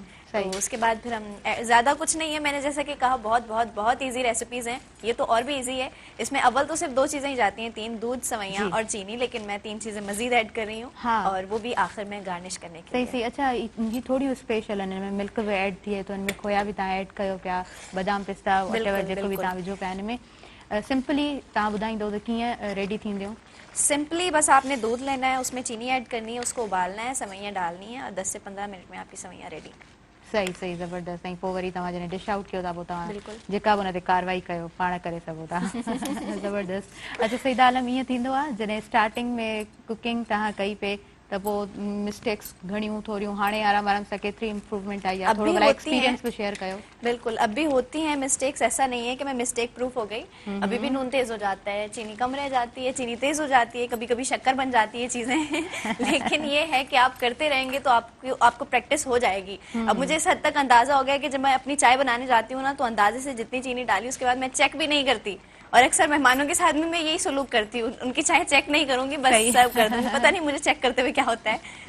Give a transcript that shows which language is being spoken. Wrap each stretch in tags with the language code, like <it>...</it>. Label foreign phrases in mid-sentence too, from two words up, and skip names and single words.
<ur>تو اس کے بعد پھر ہم زیادہ کچھ نہیں ہے، میں نے جیسا کہ کہا بہت بہت بہت</ur> <en>easy recipes</en> <ur>ہیں، یہ تو اور بھی ایزی ہے. اس میں اول تو صرف 2 چیزیں ہی جاتی ہیں، 3 دودھ سویاں اور چینی، لیکن میں 3 چیزیں مزید ایڈ کر رہی ہوں اور وہ بھی آخر میں گارنش کرنے کے لیے.</ur> <sd>सही अच्छा ये थोड़ी स्पेशल है इनमें मिल्क भी ऐड थी है तो इनमें खोया भी तव्हां ऐड कयो पिया बादाम पिस्ता वटेवर जेको भी तव्हां विझो पिया इनमें सिंपली तव्हां ॿुधाईंदो त कीअं रेडी थींदियूं?</sd> <ur>سمپلی بس آپ نے دودھ لینا ہے، اس میں چینی ایڈ کرنی ہے، اس کو ابالنا ہے، سویاں ڈالنی ہے اور 10 سے 15 منٹ میں آپ کی سویاں ریڈی.</ur> <sd>सही सही ज़बरदस्त ऐं पोइ वरी तव्हां जॾहिं</sd> <en>dish out</en> <sd>कयो था पोइ तव्हां जेका बि हुन ते कारवाई कयो पाण करे सघो था ज़बरदस्त। अच्छा सईदा आलम ईअं थींदो आहे जॾहिं स्टार्टिंग में कुकिंग तव्हां कई पे त पोइ मिस्टेक्स घणियूं थोरियूं हाणे आराम आराम सां केतिरी इम्प्रूवमेंट आई आहे थोरो भला एक्सपीरियंस भी शेयर कयो।</sd> <ur>بالکل اب بھی ہوتی ہیں مسٹیکس، ایسا نہیں ہے کہ میں</ur> <en>mistake proof</en> <ur>ہو گئی، ابھی بھی نون تیز ہو جاتا ہے، چینی کم رہ جاتی ہے، چینی تیز ہو جاتی ہے، کبھی کبھی شکر بن جاتی ہے چیزیں لیکن یہ ہے کہ آپ کرتے رہیں گے تو آپ کو پریکٹس ہو جائے گی. اب مجھے اس حد تک اندازہ ہو گیا کہ جب میں اپنی چائے بنانے جاتی ہوں نا تو اندازے سے جتنی چینی ڈالی اس کے بعد میں چیک بھی نہیں کرتی، اور اکثر مہمانوں کے ساتھ میں میں یہی سلوک کرتی ہوں، ان کی چائے چیک نہیں کروں گی بس سرو کر دوں گی، پتا نہیں مجھے چیک کرتے ہوئے کیا ہوتا ہے.</ur>